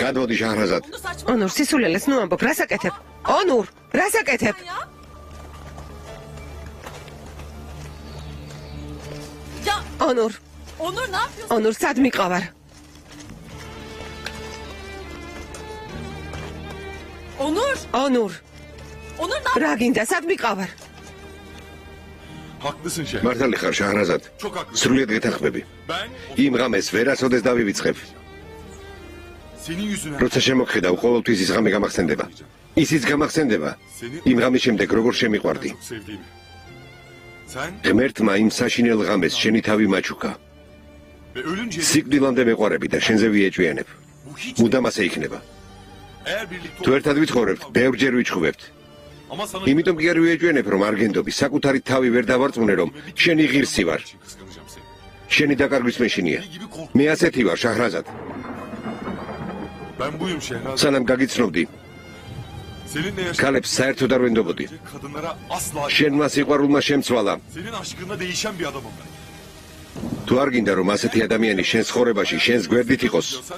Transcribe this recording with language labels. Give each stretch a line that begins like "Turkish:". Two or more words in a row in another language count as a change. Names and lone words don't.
Georgian: გადმოდი შაჰრაზად.
Turkish: Bunu saçma
Georgian: ონურ, სისულელეს ნუ ამბობ, რას აკეთებ? ონურ, რას აკეთებ?
Turkish: ya. Ya
Georgian: ონურ,
Turkish: Onur ne yapıyorsun?
Georgian: ონურ, სად მიყავარ?
Turkish: Onur! Onur, Onur ne
Georgian: რა გინდა, სად მიყავარ?
Turkish: Haklısın Şehrazat.
Georgian: მართალი ხარ შაჰრაზად.
Turkish: Çok haklısın.
Georgian: სრულიად გეთანხმები.
Turkish: Ben
Georgian: იმ ღამეს ვერასოდეს დავივიწყებ.
Turkish: senin yüzünden
Georgian: როცა შემოგხედავ, ყოველთვის ის ღამე გამახსენდება. ისიც გამახსენდება. იმ ღამის შემდეგ როგორ შემიყვარდი.
Turkish: çok sevdiğimi. Sen
Georgian: ღმერთმა იმ საშინელ ღამეს შენი თავი მაჩუქა.
Turkish: ve ölünce
Georgian: სიკვდილამდე მეყვარები და შენზე ვიეჭვიანებ.
Turkish: bu hiç
Georgian: მუდამ ასე იქნება.
Turkish: eğer birlikte
Georgian: თუ ერთად ვიცხოვრებთ, ბევრჯერ ვიჩხუბებთ.
Turkish: ama sana
Georgian: იმიტომ კი არ ვიეჭვიანებ, რომ არ გენდობი, საკუთარი თავი ვერ დავარწმუნე, რომ შენი ღირსი ვარ.
Turkish: için kıskanacağım seni.
Georgian: შენი დაკარგვის მეშინია.
Turkish: Gibi kork.
Georgian: მე ასეთი ვარ, შაჰრაზად.
Turkish: Ben buyum Şehrazat.
Georgian: სანამ გაგიცნობდი,
Turkish: Seninle yaşayan
Georgian: ქალებს საერთოდ არ ვენდობოდი.
Turkish: kadınlara asla
Georgian: შენმა სიყვარულმა შემცვალა.
Turkish: senin aşkınla değişen bir adamım ben.
Georgian: თუ არ გინდა, რომ ასეთი ადამიანი შენ ცხოვრებაში, შენს გვერდით იყოს,
Turkish: Diyorsan